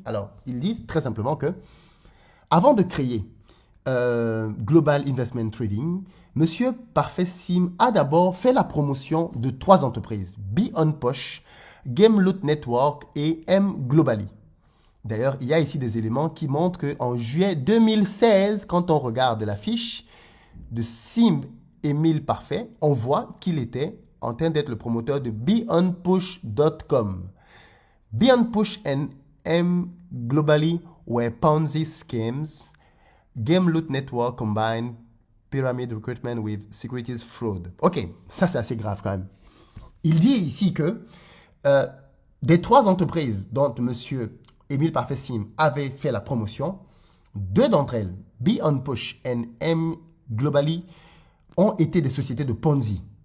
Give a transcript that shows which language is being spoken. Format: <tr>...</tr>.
<fr>Alors, ils disent très simplement que, avant de créer Global Investment Trading, Monsieur Parfait Sim a d'abord fait la promotion de 3 entreprises, Beyond Posh, Gameloot Network et M Globally. D'ailleurs, il y a ici des éléments qui montrent qu'en juillet 2016, quand on regarde la fiche de Sim Émile Parfait, on voit qu'il était en train d'être le promoteur de BeyondPush.com.</fr> <en>Beyond Push and M Globally were Ponzi schemes. Gameloot Network combined pyramid recruitment with securities fraud.</en> <fr>Ok, ça c'est assez grave quand même. Il dit ici que des 3 entreprises dont Monsieur Émile Parfait Sim avait fait la promotion, 2 d'entre elles, Beyond Push and M Globally, ont été des sociétés de Ponzi.</fr>